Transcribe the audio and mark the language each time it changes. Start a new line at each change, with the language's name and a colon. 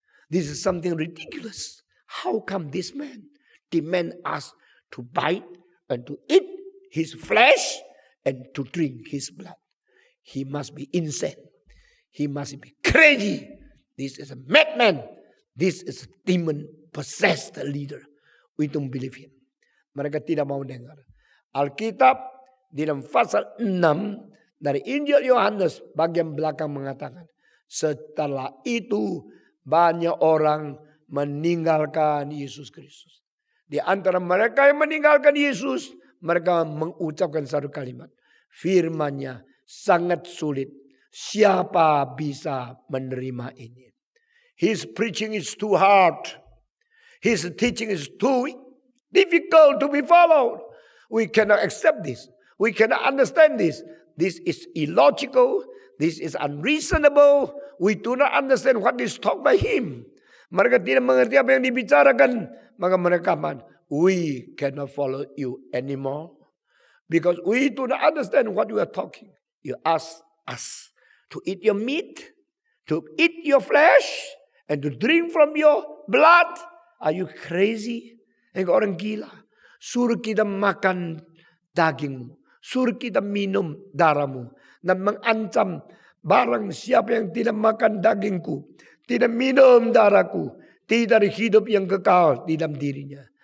English: This is something ridiculous. How come this man demand us to bite and to eat his flesh and to drink his blood? He must be insane. He must be crazy. This is a madman. This is a demon-possessed leader. We don't believe him.
Indonesian: Mereka tidak mau dengar. Alkitab di dalam pasal 6 dari Injil Yohanes bagian belakang mengatakan, setelah itu banyak orang meninggalkan Yesus Kristus. Di antara mereka yang meninggalkan Yesus, mereka mengucapkan satu kalimat. Firman-Nya sangat sulit. Siapa bisa menerima ini?
English: His preaching is too hard. His teaching is too difficult to be followed. We cannot accept this. We cannot understand this. This is illogical. This is unreasonable. We do not understand what is taught by him.
Indonesian: Mereka tidak mengerti apa yang dibicarakan. Maka mereka katakan,
English: we cannot follow you anymore. Because we do not understand what you are talking. You ask us to eat your meat, to eat your flesh, and to drink from your blood. Are you crazy?
Indonesian: Engkau orang gila. Suruh kita makan dagingmu. Suruh kita minum darahmu. Dan mengancam barang siapa yang tidak makan dagingku, tidak minum darahku, tidak ada hidup yang kekal di dalam dirinya.